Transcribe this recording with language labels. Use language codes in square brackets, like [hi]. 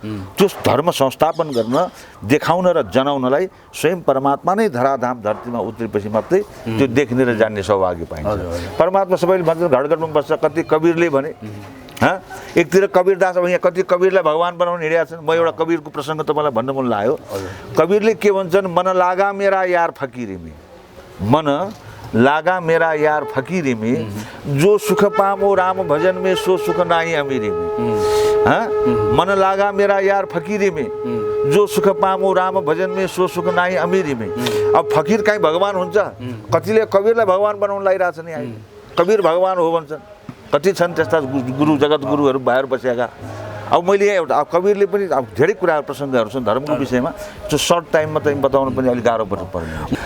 [ne] त्यो धर्म संस्थापन गर्न, देखाउन र जनाउनलाई स्वयं परमात्मा नै धराधाम धरतीमा उत्रेपछि मात्रै त्यो देख्ने र जान्ने सौभाग्य पाइन्छ। परमात्मा सबैले भन्छन् घडघडमा बस्छ, कति कवीरले भने एकतिर कवीरदास, अब यहाँ कति कवीरलाई भगवान बनाउन हिँडेका छन्। म एउटा कवीरको प्रसङ्ग तपाईँलाई भन्न मन लाग्यो। कवीरले के भन्छन्, [hi] मन लागा मेरा यार फकीरी में, मन लागा मेरा यार फकीरी में, जो सुख पामो राम भजन में, सो सुख नाही अमीरी में। हाँ, मन लागा मेरा यार फकीरी में, जो सुख पामो राम भजन में, सो सुख नाही अमीरी में। [ne] अब फकीर कहीँ भगवान हुन्छ? कतिले कबीरलाई भगवान बनाउन लागिरहेछ नि अहिले। कबीर भगवान हो भन्छन्, कति छन् त्यस्ता गुरु जगत गुरुहरू बाहिर बसेका। अब मैले एउटा कबीरले पनि अब धेरै कुराहरू प्रसङ्गहरू छन् धर्मको विषयमा, त्यो सर्ट टाइममा त बताउनु पनि अलिक गाह्रो पर्ने।